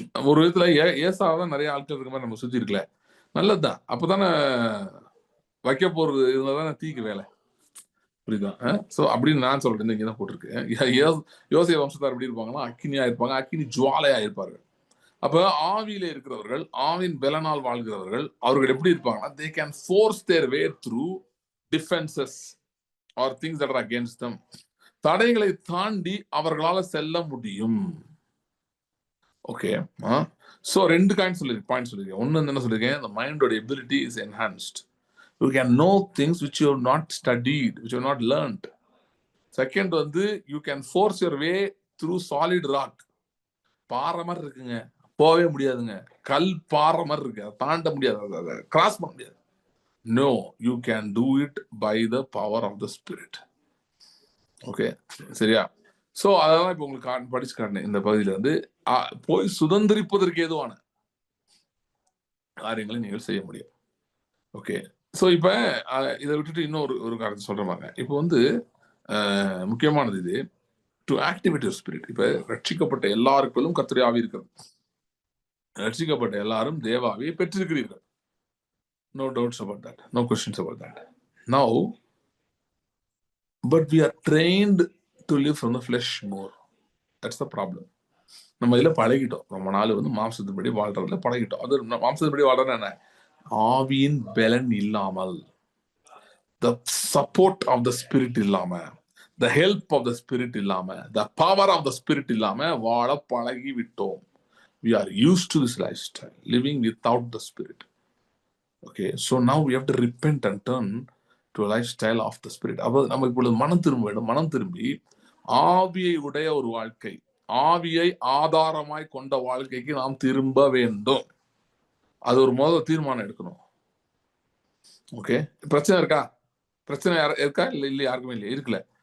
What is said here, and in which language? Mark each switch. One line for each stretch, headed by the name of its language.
Tamil: ஒரு விதத்துல ஏசாவதான் நிறைய ஆட்கள் இருக்க மாதிரி நம்ம சுத்தி இருக்கல, நல்லதுதான். அப்பதானே வைக்க போறது இருந்தாதானே தீக்கு வேலை, புரியுதா? சோ அப்படின்னு நான் சொல்றேன். இங்கதான் போட்டிருக்கு, யோசே வம்சத்தார் எப்படி இருப்பாங்கன்னா, அக்கினியா இருப்பாங்க, அக்கினி ஜுவாலையா இருப்பார்கள். அப்ப ஆவியில இருக்கிறவர்கள், ஆவின் பலனால் வாழ்கிறவர்கள், அவர்கள் எப்படி இருப்பாங்கன்னா,
English: they can force their way through defenses or things that are against them.
Tamil: தடைகளை தாண்டி அவர்களால செல்ல முடியும். ஓகே, சோ ரெண்டு பாயிண்ட் சொல்லிருக்கேன். ஒன்னு என்ன சொல்லிருக்கேன்,
English: the mindோட ability is enhanced. You can know things which you have not studied, which you have not learned. Second வந்து, you can force your way through solid rock.
Tamil: பாறை மாதிரி இருக்குங்க, போகவே முடியாதுங்க, கல் பாறை மாதிரி இருக்கு, அதை தாண்ட முடியாது, அதை கிராஸ் பண்ண முடியாது.
English: No, you can do it by the power of the spirit. Okay, சரியா?
Tamil: சோ அதெல்லாம் இப்ப உங்களுக்கு படிச்சு காட்டினேன். இந்த பகுதியில வந்து போய் சுதந்திரிப்பதற்கு ஏதுவான காரியங்களை நீங்கள் செய்ய முடியும். ஓகே, சோ இப்ப இதை விட்டுட்டு இன்னொரு காரியத்தை சொல்றேன். இப்போ வந்து முக்கியமானது இது,
English: To activate your spirit.
Tamil: இப்ப ரட்சிக்கப்பட்ட எல்லாருக்கும் கர்த்தருடைய ஆவி இருக்கிறது. ரட்சிக்கப்பட்ட எல்லாரும் தேவாவியை பெற்றிருக்கிறீர்கள்.
English: No doubts about that, no questions about that. Now, but we are trained to live from the flesh more. That's the problem.
Tamil: நம்ம இதுல பழகிட்டோம், ரொம்ப நாள் வந்து மாம்சத்தின்படி வாழ்றதுல பழகிட்டோம். அது மாம்சத்தின்படி வாழ்றது என்ன? ஆவியின் பலன் இல்லாமல்,
English: the support of the spirit இல்லாம, the help of the spirit இல்லாம, the power of the spirit
Tamil: இல்லாம வாழ பழகி விட்டோம்.
English: We are used to this lifestyle, living without the spirit. Okay, so now we have to repent and turn to a lifestyle of the spirit.
Tamil: அப்ப நம்ம இப்பொழுது மனம் திரும்ப வேண்டும். மனம் திரும்பி ஆவியை உடைய ஒரு வாழ்க்கை, ஆவியை ஆதாரமாய் கொண்ட வாழ்க்கைக்கு நாம் திரும்ப வேண்டும். அது ஒரு முதல் தீர்மானம் எடுக்கணும். ஓகே, பிரச்சனை இருக்கா? பிரச்சனை இருக்கா? இல்லை, யாருக்குமே இல்லை, இருக்குல்ல.